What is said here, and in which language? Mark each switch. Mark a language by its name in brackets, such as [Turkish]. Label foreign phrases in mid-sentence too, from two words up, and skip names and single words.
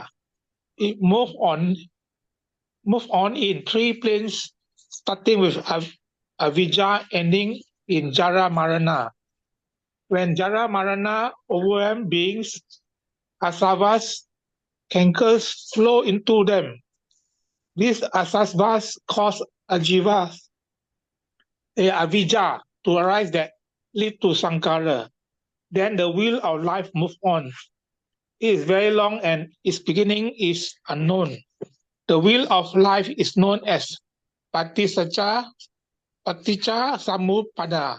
[English] It move on in three planes, starting with Avijja, ending in [Pali] Jara Marana. [English] When [Pali] Jara Marana [English] overwhelm beings, asavas, cankers flow into them. These asavas cause [Pali] ajivas, avijja, [English] to arise that lead to sankara. Then the wheel of life move on. It is very long and its beginning is unknown. The wheel of life is known as [Pali] Paticca Samuppada.